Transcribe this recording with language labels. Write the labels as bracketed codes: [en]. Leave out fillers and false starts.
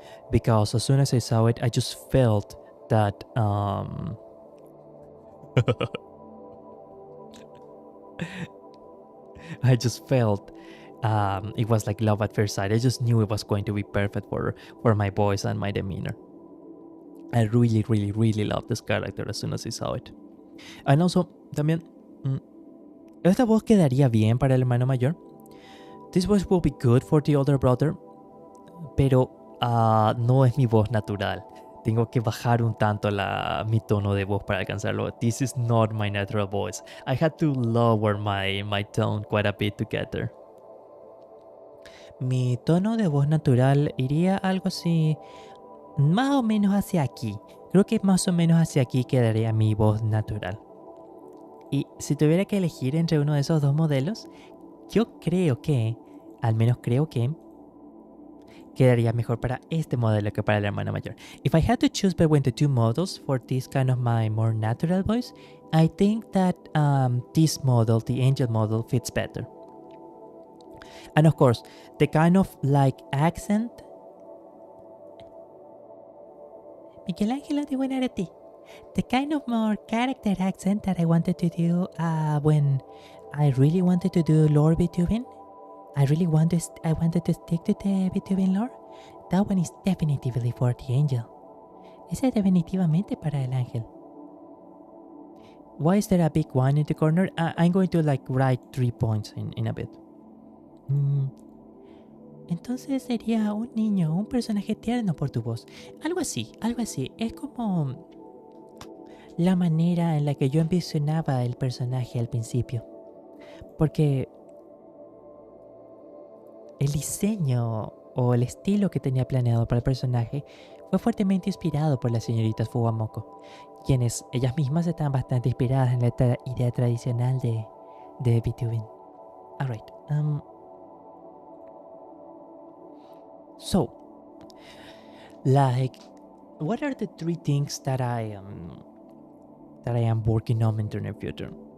[en] Because as soon as I saw it, I just felt that I just felt it was like love at first sight. I just knew it was going to be perfect for my voice and my demeanor. I really loved this character as soon as I saw it. And also, [es] también, esta voz quedaría bien para el hermano mayor. [en] This voice will be good for the older brother, [es] pero no es mi voz natural. Tengo que bajar un tanto mi tono de voz para alcanzarlo. [en] This is not my natural voice. I had to lower my tone quite a bit to get there. [es] Mi tono de voz natural iría algo así, más o menos hacia aquí. Creo que más o menos hacia aquí quedaría mi voz natural. Y si tuviera que elegir entre uno de esos dos modelos, yo creo que, al menos creo que, quedaría mejor para este modelo que para el hermano mayor. [en] If I had to choose between the two models for this kind of my more natural voice, I think that this model, the angel model, fits better. And of course, the kind of like accent. Miguel Ángel de Buenarroti. The kind of more character accent that I wanted to do when I really wanted to do lore VTubing. I wanted to stick to the VTubing lore. That one is definitively for the angel. [es] Ese es definitivamente para el ángel. [en] Why is there a big one in the corner? I'm going to like write 3 points in a bit. [es] Entonces sería un niño, un personaje tierno por tu voz. Algo así. Es como... la manera en la que yo envisionaba el personaje al principio. Porque el diseño o el estilo que tenía planeado para el personaje fue fuertemente inspirado por las señoritas Fuwamoko, quienes ellas mismas estaban bastante inspiradas en la idea tradicional de VTubing. [en] Alright, so, like, what are the 3 things that I am working on in the near future?